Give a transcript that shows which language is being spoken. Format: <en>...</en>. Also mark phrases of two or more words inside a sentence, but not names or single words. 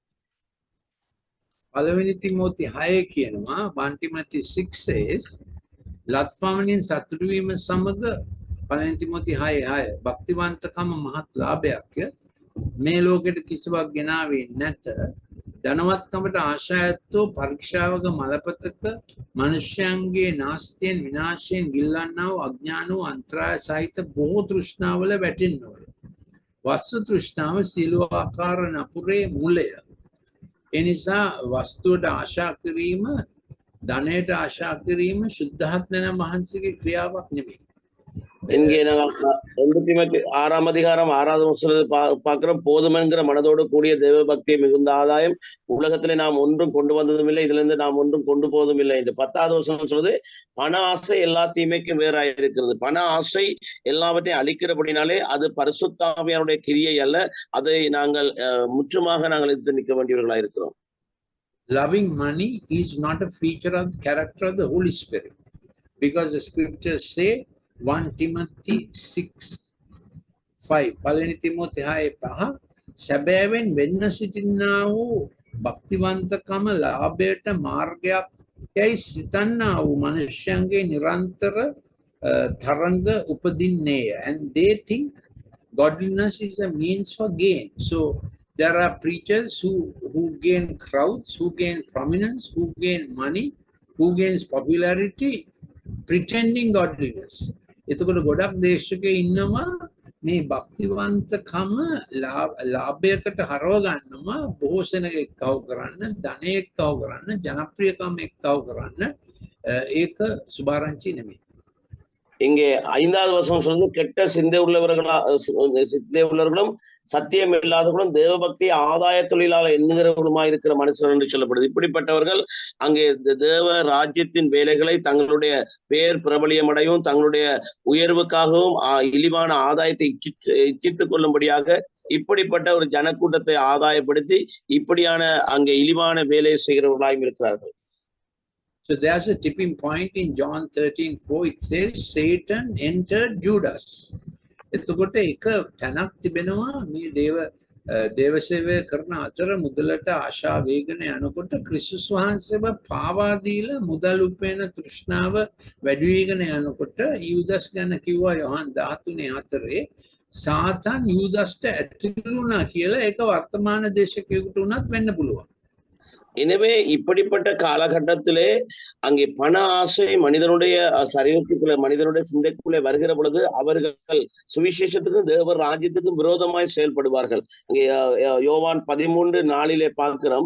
<si>පළවෙනි තිමෝති 6 කියනවා</si> <en>1 Timothy 6 says</en> <si>ලත්පමණින් සතුටු වීම සමග පළවෙනි තිමෝති 6:6 භක්තිවන්තකම මහත් ලාභයක්ය. මේ ලෝකෙට කිසිවක් ගෙනාවේ නැත. ධනවත්කමට ආශා ඇත්තෝ පරීක්ෂාවක මලපතක මනුෂ්‍යයන්ගේ නාස්තියෙන් විනාශයෙන් ගිල්ලන්නා වූ අඥාන වූ අන්තරාය සහිත බොහෝ තෘෂ්ණාවල වැටෙන්නෝය. වස්තු තෘෂ්ණාව සියලු ආකාර නපුරේ මූලය. ඒ නිසා වස්තුවට ආශා කිරීම, ධනයට ආශා කිරීම සුද්ධාත්මයන් වහන්සේගේ ක්‍රියාවක් නෙමෙයි.</si> <ta>இங்கே நாங்கள் 2 தீமோத்தேயு 6ஆம் அதிகாரம் 6வது வசனத்தை பார்க்கிறோம். போதும் என்கிற மனதோடு கூடிய தேவ பக்தியை மிகுந்த ஆதாயம், உலகத்திலே நாம் ஒன்றும் கொண்டு வந்ததும் இல்லை, இதுல இருந்து நாம் ஒன்றும் கொண்டு போவதும் இல்லை என்று 10வது வசனம் சொல்றது. பண ஆசை எல்லா தீமைக்கும் வேறாய் இருக்கிறது. பண ஆசை எல்லாவற்றையும் அழிக்கிறபடினாலே அது பரிசுத்த ஆவியானுடைய கிரியை அல்ல. அதை நாங்கள் முற்றுமாக நாங்கள் எதிர்த்து நிற்க வேண்டியவர்களாக இருக்கிறோம்.</ta> <en>Loving money is not a feature of the character of the Holy Spirit, because the scriptures say 1 Timothy 6:5</en> <si>පළවෙනි තිමෝති 6:5 සැබෑවෙන් වෙන්න සිටිනා වූ භක්තිවන්තකම ලාභයට මාර්ගයක් යයි සිතන්නා වූ මනුෂ්‍යයන්ගේ නිරන්තර තරංග උපදින්නේය.</si> <en>And they think godliness is a means for gain. So there are preachers who gain crowds, who gain prominence, who gain money, who gains popularity, pretending godliness.</en> <si>එතකොට ගොඩක් දේශකයෝ ඉන්නවා මේ භක්තිවන්තකම ලාභයකට හරව ගන්නවා, බොහෝ සෙනග එක්කව කරන්න, ධනය එක්කව කරන්න, ජනප්‍රියකම එක්කව කරන්න. ඒක සුභාරංචි නෙමෙයි.</si> <ta>இங்கே 5வது வசனம் சொல்றது, கெட்ட சிந்தை உள்ளவர்களும் சத்தியம் இல்லாதவர்களும் தேவ பக்தியை ஆதாய தொழிலாள எண்ணுகிறவர்களுமாய் இருக்கிற மனுஷன் என்று சொல்லப்படுது. இப்படிப்பட்டவர்கள் அங்கே தேவ ராஜ்யத்தின் வேலைகளை தங்களுடைய பேர் பிரபலியமடையும், தங்களுடைய உயர்வுக்காகவும் இழிவான ஆதாயத்தை இச்சித்துக் கொள்ளும்படியாக இப்படிப்பட்ட ஒரு ஜனக்கூட்டத்தை ஆதாயப்படுத்தி இப்படியான அங்கே இழிவான வேலையை செய்கிறவர்களாயும் இருக்கிறார்கள்.</ta> <en>So there's a tipping point in John 13:4. It says Satan entered Judas.</en> <si>එතකොට එක තැනක් තිබෙනවා මේ දේව සේවය කරන අතර මුදලට ආශා වේගන යනකොට ක්‍රිස්තුස් වහන්සේව පාවා දීලා මුදල් උපයන තෘෂ්ණාව වැඩි වෙගෙන යනකොට යූදස් ගැන කිව්වා යොහන් 13:4 සාතන් යූදස්ට ඇතුළු වුණා කියලා. ඒක වර්තමාන දේශකයෙකුට උනත් වෙන්න පුළුවන්.</si> <ta>எனவே இப்படிப்பட்ட காலகட்டத்திலே அங்கே பண ஆசை மனிதனுடைய சரீரத்துக்குள்ளே, மனிதனுடைய சிந்தைக்குள்ளே வருகிற பொழுது அவர்கள் சுவிசேஷத்துக்கும் தேவ ராஜ்யத்துக்கும் விரோதமாய் செயல்படுவார்கள். அங்கே யோவான் 13:4 பார்க்கிறோம்.</ta>